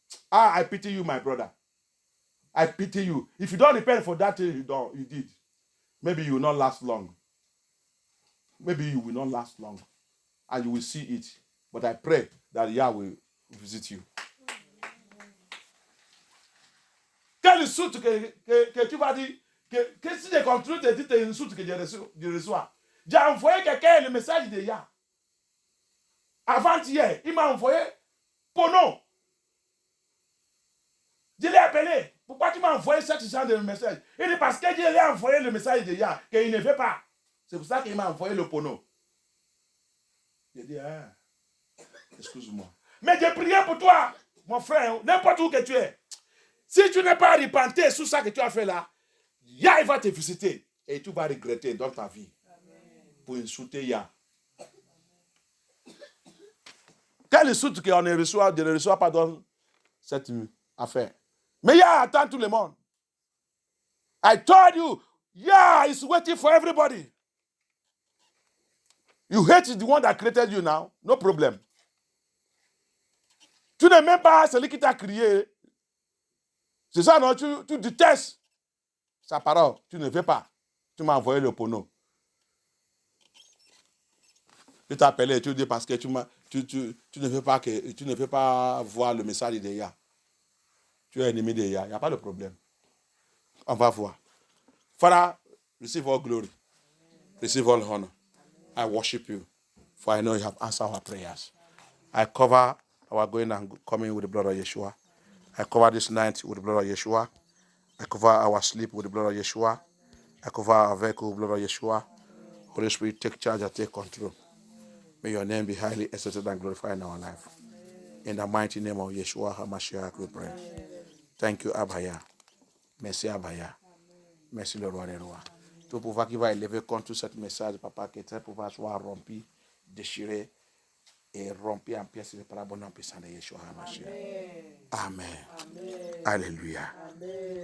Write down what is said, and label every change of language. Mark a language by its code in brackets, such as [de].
[en] I pity you, my brother. I pity you. If you don't repent for that thing you did, maybe you will not last long. Maybe you will not last long. And you will see it. But I pray that Yah will visit you. [fr] Quel insulte que tu vas dire que si je continue de dire tes insultes que je reçois, j'ai envoyé quelqu'un le message de Yah. Avant-hier, il m'a envoyé porno. Je l'ai appelé. Pourquoi tu m'as envoyé ce genre de message? Il dit parce que je lui ai envoyé le message de Yah, qu'il ne veut pas. C'est pour ça qu'il m'a envoyé le porno. J'ai dit, excuse-moi. Mais j'ai prié pour toi, mon frère, n'importe où que tu es. Si tu n'es pas repenté sur ça que tu as fait là, Yah il va te visiter et tu vas regretter dans ta vie. Amen. Pour insulter Yah. Quel insulte qu'on ne reçoit pas dans cette affaire. Mais Yah attend tout le monde. [en] I told you, Yah is waiting for everybody. You hate the one that created you now, no problem. [fr] Tu n'es même pas celui qui t'a crié. C'est ça, non? Tu détestes sa parole. Tu ne veux pas. Tu m'as envoyé le porno. Je t'ai appelé et tu dis parce que tu ne veux pas voir le message de Yah. Tu es ennemi de Yah. Il n'y a pas de problème. On va voir. [en] Father, receive all glory. Receive all honor. I worship you. For I know you have answered our prayers. I cover our going and coming with the blood of Yeshua. I cover this night with the blood of Yeshua. I cover our sleep with the blood of Yeshua. I cover our vehicle with the blood of Yeshua. Holy Spirit, take charge and take control. May your name be highly exalted and glorified in our life. In the mighty name of Yeshua HaMashiach, we pray. Thank you, Abaya. [fr] Merci, Abaya. Merci, le roi des rois. Tout pouvoir qui va élever contre ce message, Papa, que tel pouvoir soit rompu, déchiré et rompu en pièces par la bonne puissance de Yeshua HaMashiach. Amen. Amen. Alléluia. Amen.